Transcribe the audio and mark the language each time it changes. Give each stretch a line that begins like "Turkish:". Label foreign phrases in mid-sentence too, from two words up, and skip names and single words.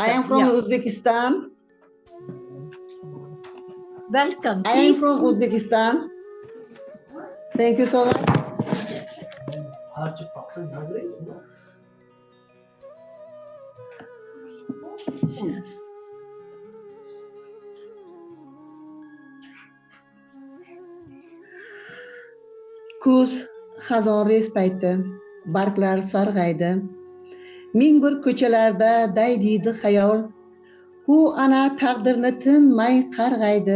English: I am from Uzbekistan. Welcome. I am from Uzbekistan. Thank you so much. Yes.
Uzbek: Kuz xazonrez payti, barglar sarg'aydi. Ming bir ko'chalarda daydiydi xayol. U ana taqdirni tinmay qarg'aydi.